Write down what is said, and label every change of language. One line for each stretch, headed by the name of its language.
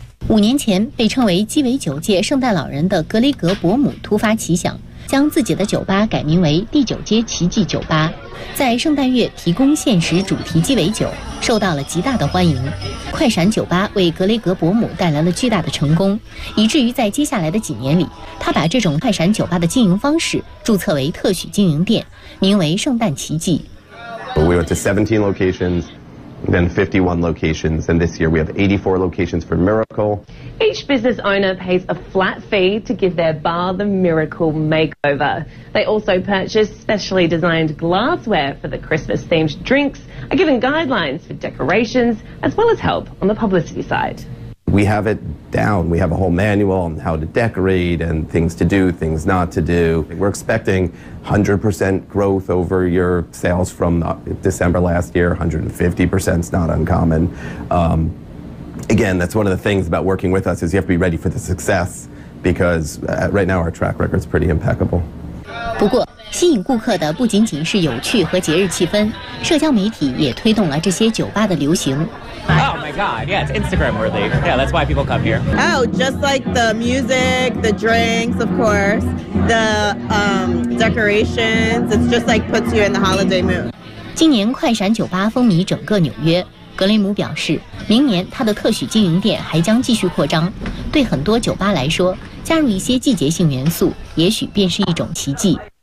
Chinese: 五年前被称为鸡尾酒界圣诞老人的格雷格伯姆突发奇想，将自己的酒吧改名为第九街奇迹酒吧，在圣诞月提供限时主题鸡尾酒，受到了极大的欢迎。快闪酒吧为格雷格伯姆带来了巨大的成功，以至于在接下来的几年里，他把这种快闪酒吧的经营方式注册为特许经营店，名为圣诞奇迹。
English: We went to 17 locations, then 51 locations, and this year we have 84 locations for Miracle. Each business owner pays a flat fee to give their bar the Miracle makeover. They also purchase specially designed glassware for the Christmas-themed drinks, are given guidelines for decorations, as well as help on the publicity side. We have it down. We have a whole manual on how to decorate and things to do, things not to do. We're expecting 100% growth over your sales from December last year. 150% is not uncommon. Again, that's one of the things about working with us is you have to be ready for the success because right now our track record is pretty impeccable.
Chinese: 不过吸引顾客的不仅仅是有趣和节日气氛，社交媒体也推动了这些酒吧的流行。
English: Oh my god, yeah, it's Instagram worthy. Yeah, that's why people come here. Oh, just like the music, the drinks, of course, the decorations. It's just like puts you in the holiday mood.
Chinese: 今年快闪酒吧风靡整个纽约。格雷姆表示，明年他的特许经营店还将继续扩张。对很多酒吧来说，加入一些季节性元素，也许便是一种奇迹。